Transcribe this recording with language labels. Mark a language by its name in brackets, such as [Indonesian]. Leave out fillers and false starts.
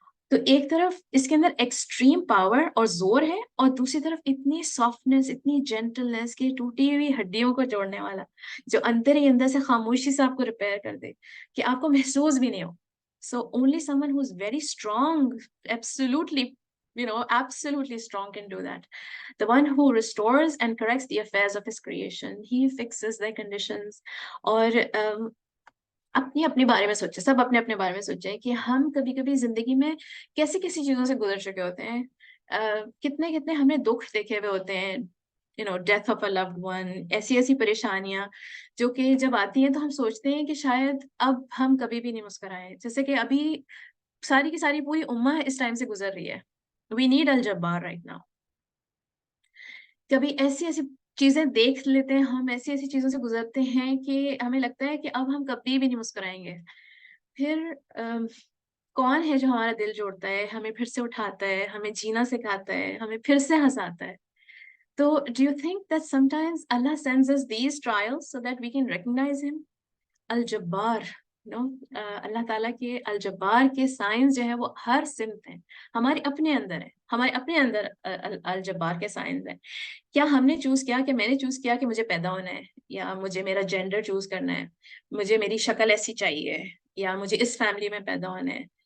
[Urdu] تو ایک طرف اس کے اندر ایکسٹریم پاور اور زور ہے, اور دوسری طرف اتنی سافٹنس, اتنی جینٹلنس کہ ٹوٹی ہوئی ہڈیوں کو جوڑنے والا, جو اندر ہی اندر سے خاموشی سے آپ کو ریپیئر کر دے کہ آپ کو محسوس بھی نہیں ہو. [English] So only someone who is very strong, absolutely strong can do that. The one who restores and corrects the affairs of his creation, he fixes their conditions. [Urdu] اور اپنی اپنے بارے میں سوچے, سب اپنے اپنے بارے میں سوچیں کہ ہم کبھی کبھی زندگی میں کیسی کیسی چیزوں سے گزر چکے ہوتے ہیں, کتنے کتنے ہم نے دکھ دیکھے ہوئے ہوتے ہیں, [English] death of a loved one, [Urdu] ایسی ایسی پریشانیاں جو کہ جب آتی ہیں تو ہم سوچتے ہیں کہ شاید اب ہم کبھی بھی نہیں مسکرائیں, جیسے کہ ابھی ساری کی ساری پوری امہ اس ٹائم سے گزر رہی ہے. [English] We need الجبار right now. [Urdu] کبھی ایسی ایسی چیزیں دیکھ لیتے ہیں ہم, ایسی ایسی چیزوں سے گزرتے ہیں کہ ہمیں لگتا ہے کہ اب ہم کبھی بھی نہیں مسکرائیں گے. پھر کون ہے جو ہمارا دل جوڑتا ہے, ہمیں پھر سے اٹھاتا ہے, ہمیں جینا سکھاتا ہے, ہمیں پھر سے ہنساتا ہے. [English] تو do you think that sometimes Allah sends us these trials so that we can recognize him? [Urdu] الجبار, اللہ تعالیٰ کے الجبار کے سائنس جو ہے وہ ہر سمت ہیں, ہمارے اپنے اندر ہے, ہمارے اپنے اندر الجبار کے سائنس ہیں. کیا ہم نے چوز کیا کہ میں نے چوز کیا کہ مجھے پیدا ہونا ہے, یا مجھے میرا جینڈر چوز کرنا ہے, مجھے میری شکل ایسی چاہیے, یا مجھے اس فیملی میں پیدا ہونا ہے.